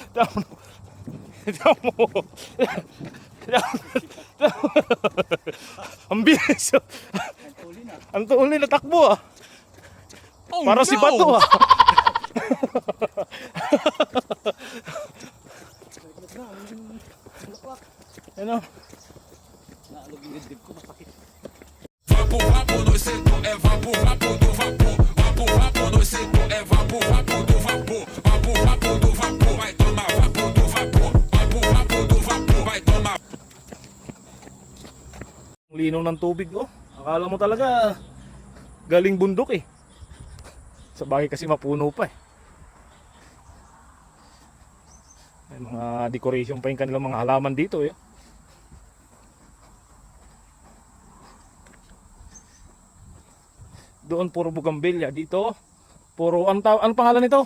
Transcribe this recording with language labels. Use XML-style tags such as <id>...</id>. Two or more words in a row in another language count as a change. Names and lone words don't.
<tl>Ang bilis. Ang tuloy na takbo ah. Oh, para no! si Bato ah. Ano?</tl> <pt>Vapo, vapo no seco, é vapo, vapo do vapor. Vapo, vapo no seco, é vapo, vapo do vapor. Vapo, vapo do vapor, vai tomar vapo do vapor. Vapo, vapo do vapor, vai tomar.</pt> <tl>Linaw ng tubig oh. Akala mo talaga galing bundok eh. Sa bagay kasi mapuno pa eh. May mga decoration pa yung kanilang mga halaman dito eh. Doon puro bugambilya, dito puro ano pangalan nito?</tl>